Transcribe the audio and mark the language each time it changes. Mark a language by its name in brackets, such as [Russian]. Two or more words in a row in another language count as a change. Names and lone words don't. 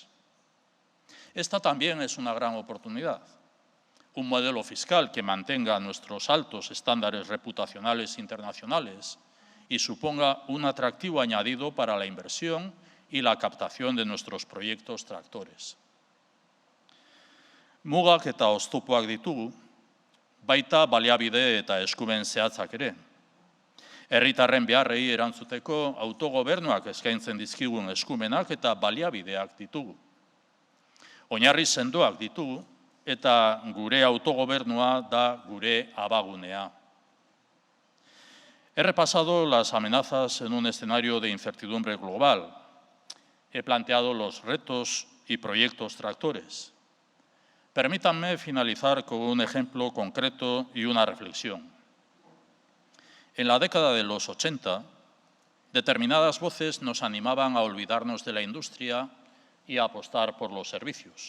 [Spanish] Esta también es una gran oportunidad. Un modelo fiscal que mantenga nuestros altos estándares reputacionales internacionales y suponga un atractivo añadido para la inversión y la captación de nuestros proyectos tractores. [Basque] Mugak eta oztopoak ditugu, baita baliabide eta eskumen zehatzak ere. Herritarren beharrei erantzuteko autogobernuak eskaintzen dizkigun eskumenak eta baliabideak ditugu. Oinarri sendoak ditugu eta gure autogobernua da gure abagunea. [Spanish] He repasado las amenazas en un escenario de incertidumbre global. He planteado los retos y proyectos tractores. Permítanme finalizar con un ejemplo concreto y una reflexión. En la década de los 80, determinadas voces nos animaban a olvidarnos de la industria y a apostar por los servicios.